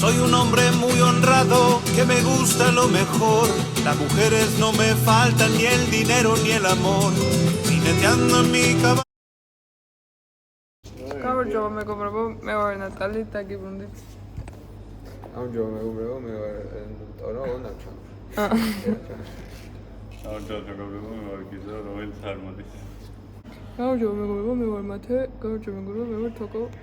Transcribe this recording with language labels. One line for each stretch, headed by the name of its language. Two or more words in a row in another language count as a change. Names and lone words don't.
Spanish: un hombre muy honrado que me gusta lo mejor. Las mujeres no me faltan ni el dinero ni el amor. Jineteando en mi caballo.
Georgian: გამარჯობა მეგობრებო, მე ვარ ნატალი, დაგიბრუნდით. გამარჯობა მეგობრებო, მე ვარ ტორო ნაჩა. გამარჯობა მეგობრებო, მე ვარ გიზო, რომელიც არ მოდის. გამარჯობა მეგობრებო, მე ვარ მათე, გამარჯობა მეგობრებო, მე ვარ თოკო.